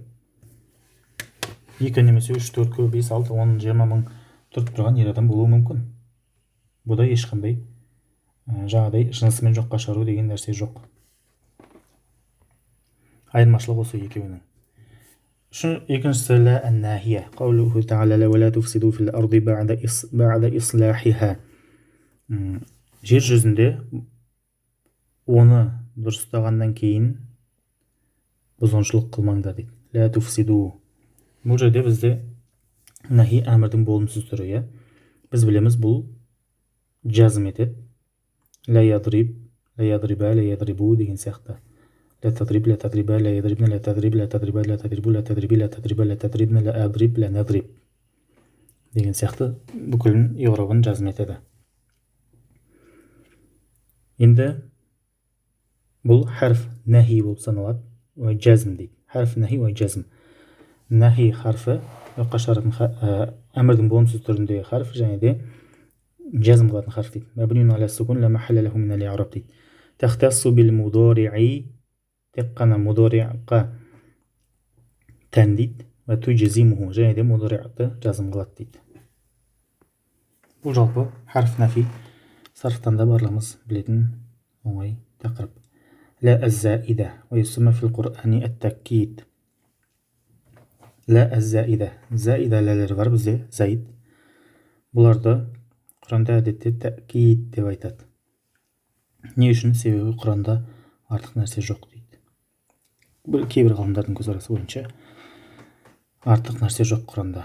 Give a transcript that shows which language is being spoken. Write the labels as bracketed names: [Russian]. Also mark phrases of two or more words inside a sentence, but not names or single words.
[Kazakh] Екі немесе үш, төрт, бес, алты, 10, 20 мың тұрып тұрған ер адам болуы мүмкін. Бұда ешқандай жаңағыдай жынысымен жоққа шығару деген нәрсе жоқ. Айырмашылық осы екеуінің. [Arabic] Екіншісі لا الناهية قوله تعالى ولا تفسدوا في الأرض بعد إصلاحها. [Kazakh] Жер жүзінде оны дұрыстағаннан кейін бұзғыншылық қылмаңдар дейді. [Arabic] لا تفسدوا. [Kazakh] Бұл жерде бізде нахи әмірдің болымсыз түрі, иә. Біз білеміз, бұл жазым етеді. [Arabic] لا يضرب، لا يضربَ، لا يضربُ деген сияқты. لا تضرب، لا تضربا، لا يضربن، لا تضرب، لا تضربا، لا تضربوا، لا تضربي، لا تضربا، لا تضربن، لا أضرب، لا نضرب деген сияқты бүкілін иғрабын жазым етеді. [Kazakh] Енді бұл [Arabic] حرف نهي [Kazakh] болып саналады, [Arabic] وجزم [Kazakh] дейді. [Arabic] حرف نهي وجزم. [Kazakh] Нахи харфы жоққа шығаратын әмірдің болымсыз түріндегі харф, және де жазм қылатын харф дейді. [Arabic] مبني على السكون لا محل له من الإعراب дейді. تختص بالمضارع, [Kazakh] тек қана мудари'қа тән дейді. [Arabic] وتجزمه, [Kazakh] және де мудари'ты жазым қылады дейді. Бұл жалпы [Arabic] حرف نفي [Kazakh] сарфтан да барлығымыз білетін оңай тақырып. [Arabic] لا الزائدة وتسمى في القرآن التأكيد. لا الزائدة. [Kazakh] Заида ләлері бар бізде, заид. Бұларды Құранда әдетте тәкид деп айтады. Не үшін? Себебі Құранда артық нәрсе жоқ дейді. Кейбір ғалымдардың көзқарасы бойынша артық нәрсе жоқ Құранда.